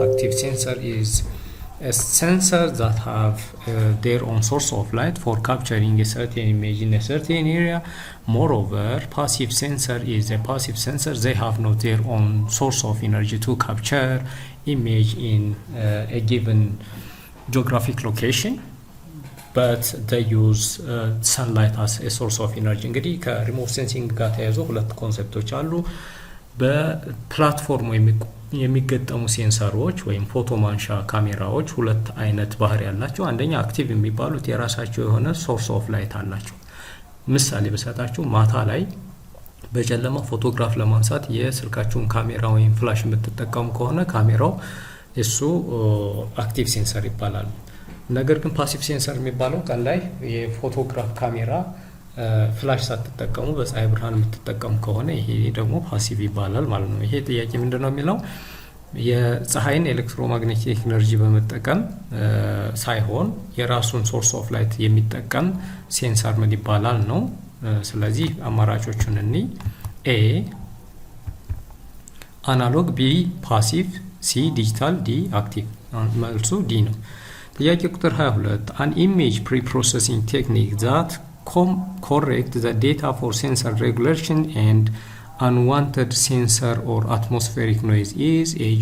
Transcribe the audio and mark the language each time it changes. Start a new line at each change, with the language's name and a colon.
English: Active sensor is a sensor that have their own source of light for capturing a certain image in a certain area. Moreover, passive sensor is a passive sensor. They have not their own source of energy to capture image in a given geographic location, but they use sunlight as a source of energy.
Amharic: እንግዲህ ከሪሞት ሴንሲንግ ጋር ተያይዞ ሁለት ኮንሰፕቶች አሉ። በፕላትፎርሙ የሚገጠሙ ሴንሰሮች ወይም ፎቶ ማንሻ ካሜራዎች ሁለት አይነት ባህሪ ያላቸው። አንደኛ አክቲቭ የሚባሉት የራሳቸው የሆነ ሶርስ ኦፍ ላይት አላቸው። ምሳሌ በሰጣችሁ ማታ ላይ በጨለማ ፎቶግራፍ ለማንሳት የስልካችሁን ካሜራ ወይም ፍላሽ የምትጠቀሙ ከሆነ ካሜራው እሱ አክቲቭ ሴንሰር ይባላል። ነገር ግን ፓሲቭ ሴንሰር የሚባለው ቀን ላይ የፎቶግራፍ ካሜራ ፍላሽ ሳትጠቀሙ በፀሐይ ብርሃን የምትጠቀሙ ከሆነ ይሄ ደግሞ ፓሲቭ ይባላል ማለት ነው። ይሄ ጥያቄ ምንድነው የሚለው የፀሐይን ኤሌክትሮማግኔቲክ ኤነርጂ በመጠቀም ሳይሆን የራሱን ሶርስ ኦፍ ላይት የሚጠቀም ሴንሰር ምን ይባላል ነው። ስለዚህ አማራጮቹን እኒ ኤ አናሎግ፣ ቢ ፓሲቭ፣ ሲ ዲጂታል፣ ዲ አክቲቭ። መልሱ ዲ ነው። ጥያቄ ቁጥር 22
English: an image pre-processing technique that correct the data for sensor regulation and unwanted sensor or atmospheric noise is A.